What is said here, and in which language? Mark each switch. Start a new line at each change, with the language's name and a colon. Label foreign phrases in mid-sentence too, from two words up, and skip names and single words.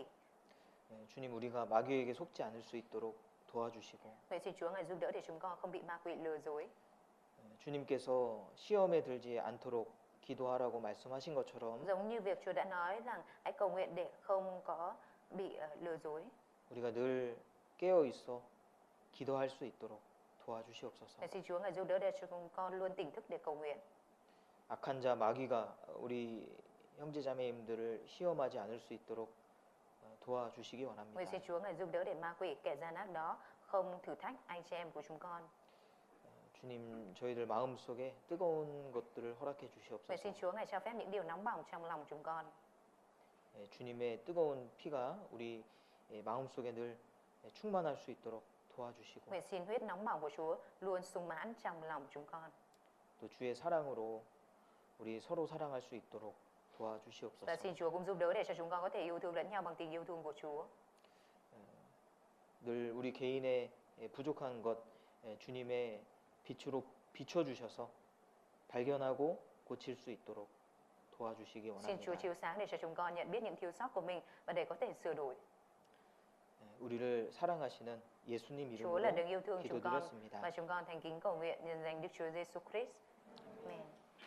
Korean: 예, 주님 우리가 마귀에게 속지 않을 수 있도록 도와주시고
Vietnamese: Vậy xin Chúa ngài giúp đỡ để chúng con không bị ma quỷ lừa dối.
Korean: 주님께서 시험에 들지 않도록 기도하라고 말씀하신 것처럼
Vietnamese: Giống như việc Chúa đã nói rằng hãy cầu nguyện để không có bị lừa dối.
Korean: 우리가 늘 깨어 있어 기도할 수 있도록 도와주시옵소서.
Vietnamese: Vậy xin Chúa ngài giúp đỡ để chúng con luôn tỉnh thức để cầu nguyện.
Korean: 악한 자 마귀가 우리 형제자매님들을 시험하지 않을 수 있도록 도와주시기
Vietnamese: Vậy
Korean: 원합니다.
Vietnamese: xin Chúa ngài giúp đỡ để ma quỷ kẻ gian ác đó không thử thách anh chị em của chúng con.
Korean: 주님 저희들 마음속에 뜨거운 것들을 허락해
Vietnamese: Vậy
Korean: 주시옵소서.
Vietnamese: xin Chúa ngài cho phép những điều nóng bỏng trong lòng chúng con.
Korean: 예, 주님의 뜨거운 피가 우리 마음속에 늘 충만할 수 있도록 도와주시고
Vietnamese: Vậy xin huyết nóng bỏng của Chúa luôn sung mãn trong lòng chúng con.
Korean: 또 주의 사랑으로 우리 서로 사랑할 수 있도록
Vietnamese: Và
Korean: 도와주시옵소서.
Vietnamese: xin Chúa cũng giúp đỡ để cho chúng con có thể yêu thương lẫn nhau bằng tình yêu thương của Chúa.
Korean: 늘 우리 개인의 부족한 것 주님의 빛으로 비춰주셔서 발견하고 고칠 수 있도록 도와주시기
Vietnamese: Xin Chúa
Korean: 원합니다.
Vietnamese: chiếu sáng để cho chúng con nhận biết những thiếu sót của mình và để có thể sửa đổi.
Korean: 우리를 사랑하시는 예수님
Vietnamese: Chúa là
Korean: 이름으로
Vietnamese: đấng yêu thương chúng con
Korean: 기도드렸습니다.
Vietnamese: và chúng con thành kính cầu nguyện nhân danh Đức Chúa Giêsu Christ. Amen.